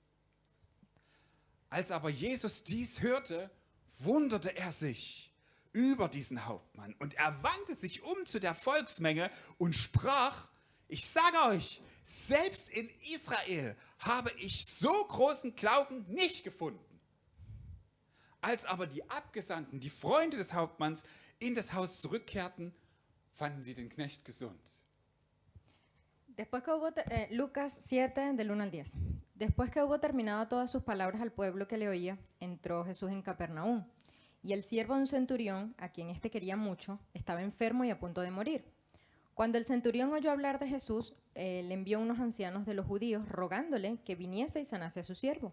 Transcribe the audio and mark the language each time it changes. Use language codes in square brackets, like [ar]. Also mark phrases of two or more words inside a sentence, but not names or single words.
[de] Als aber Jesus dies hörte, wunderte er sich über diesen Hauptmann und er wandte sich um zu der Volksmenge und sprach, ich sage euch, selbst in Israel habe ich so großen Glauben nicht gefunden. Als aber die Abgesandten, die Freunde des Hauptmanns, in das Haus zurückkehrten, fanden sie den Knecht gesund. [es] Después que hubo, Lucas 7, del 1 al 10. Después que hubo terminado todas sus palabras al pueblo que le oía, entró Jesús en Capernaum. Y el siervo de un centurión, a quien éste quería mucho, estaba enfermo y a punto de morir. Cuando el centurión oyó hablar de Jesús, le envió unos ancianos de los judíos rogándole que viniese y sanase a su siervo.